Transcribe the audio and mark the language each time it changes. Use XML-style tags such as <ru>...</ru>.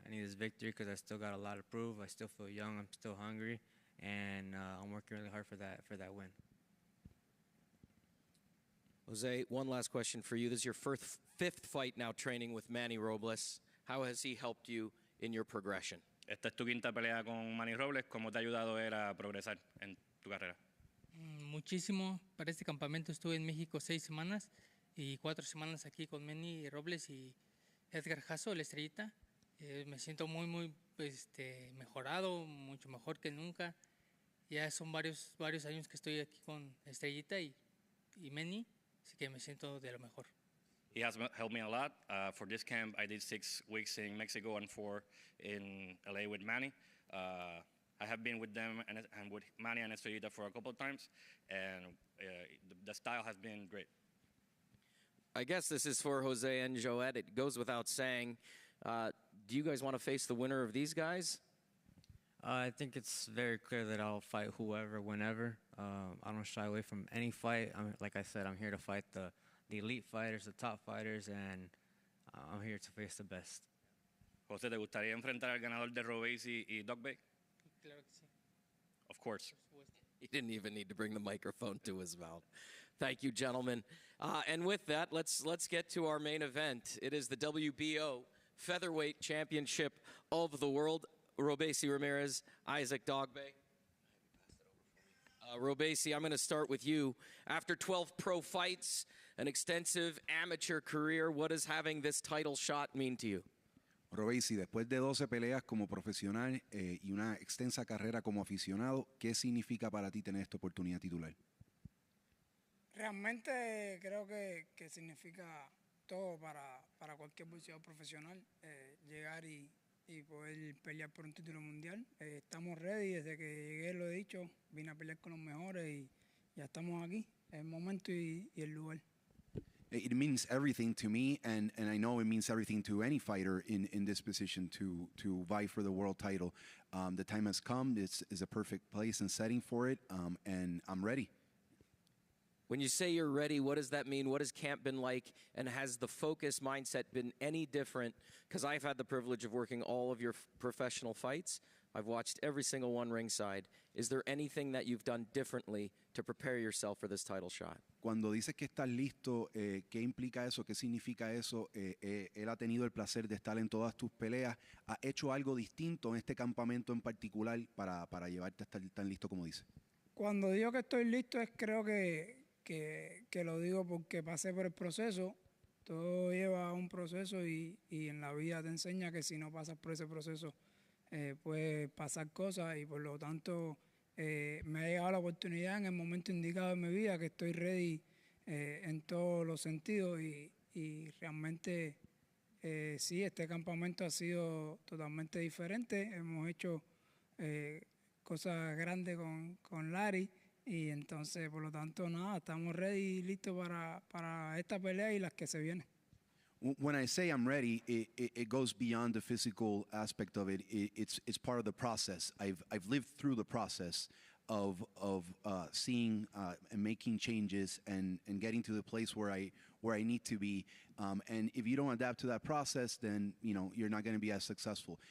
<en>I need this victory because I still got a lot to prove. I still feel young. I'm still hungry, and I'm working really hard for that win. Jose, one last question for you. This is your fifth fight now training with Manny Robles. How has he helped you in your progression?</en> <es>Esta es tu quinta pelea con Manny Robles. ¿Cómo te ha ayudado él a progresar en tu carrera? Muchísimo. Para este campamento estuve en México 6 semanas y 4 semanas aquí con Manny Robles y Edgar Jasso, el estrellita. Me siento muy mejorado, mucho mejor que nunca. Ya son varios años que estoy aquí con Estrellita y Manny, así que me siento de lo mejor.</es> <en>He has helped me a lot. For this camp, I did 6 weeks in Mexico and 4 in LA with Manny. I have been with them and with Manny and Estrellita for a couple of times, and the style has been great. I guess this is for Jose and Joet. It goes without saying. Do you guys want to face the winner of these guys? I think it's very clear that I'll fight whoever, whenever. I don't shy away from any fight. Like I said, I'm here to fight the elite fighters, the top fighters, and I'm here to face the best.</en> <es>Jose, ¿te gustaría enfrentar al ganador de Robeisy y Dogboe? Claro que sí.</es> <en>Of course. He didn't even need to bring the microphone to his mouth. Thank you, gentlemen. And with that, let's get to our main event. It is the WBO Featherweight Championship of the World. Robeisy Ramirez, Isaac Dogboe. Robeisy, I'm going to start with you. After 12 pro fights, an extensive amateur career, what does having this title shot mean to you?</en> <es>Robeisy, después de 12 peleas como profesional y una extensa carrera como aficionado, ¿qué significa para ti tener esta oportunidad titular? Realmente creo que significa todo para cualquier boxeador profesional, llegar y poder pelear por un título mundial. Estamos ready, desde que llegué lo he dicho, vine a pelear con los mejores y ya estamos aquí, el momento y el lugar.</es> <en>It means everything to me, and I know it means everything to any fighter in this position to vie for the world title. The time has come. It's a perfect place and setting for it, and I'm ready. When you say you're ready, what does that mean? What has camp been like? And has the focus mindset been any different? Because I've had the privilege of working all of your professional fights. I've watched every single one ringside. Is there anything that you've done differently to prepare yourself for this title shot?</en> <es>Cuando dices que estás listo, ¿qué implica eso? ¿Qué significa eso? Él ha tenido el placer de estar en todas tus peleas. ¿Ha hecho algo distinto en este campamento en particular para llevarte a estar tan listo como dice? Cuando digo que estoy listo, creo que lo digo porque pasé por el proceso. Todo lleva un proceso y en la vida te enseña que si no pasas por ese proceso puede pasar cosas, y por lo tanto me ha llegado la oportunidad en el momento indicado de mi vida, que estoy ready en todos los sentidos, y realmente sí, este campamento ha sido totalmente diferente. Hemos hecho cosas grandes con Larry, y entonces por lo tanto nada, estamos ready y listos para esta pelea y las que se vienen.</es> <en>When I say I'm ready, it goes beyond the physical aspect of it. It's part of the process. I've lived through the process of seeing and making changes and getting to the place where I need to be. And if you don't adapt to that process, then you're not going to be as successful.</en>